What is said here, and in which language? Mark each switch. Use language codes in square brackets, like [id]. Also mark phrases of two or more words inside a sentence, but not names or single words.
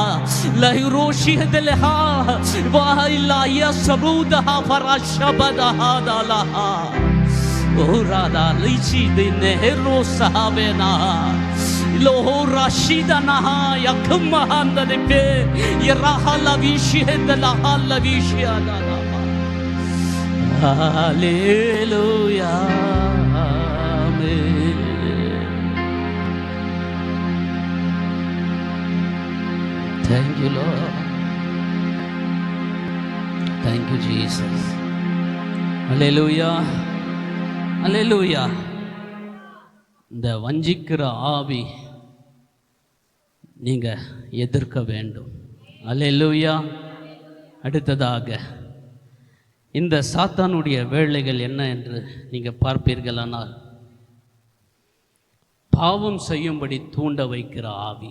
[en] लहिरोशी दलहा वाह इला यसबूदहा फराशबदहा दलहा ओरादा लीची दिने हेरो साहबेना लोहो राशिदा नहा यखमहांद दिपे यराहला विशिहदला हला विशियादा हालेलुया, आमेन. Thank you Lord, thank you Jesus, hallelujah, hallelujah. [ta] இந்த வஞ்சிக்கிற ஆவி நீங்கள் எதிர்க்க வேண்டும். அல்லேலூயா. அடுத்ததாக இந்த சாத்தானுடைய வேலைகள் என்ன என்று நீங்கள் பார்ப்பீர்களானால், பாவம் செய்யும்படி தூண்ட வைக்கிற ஆவி.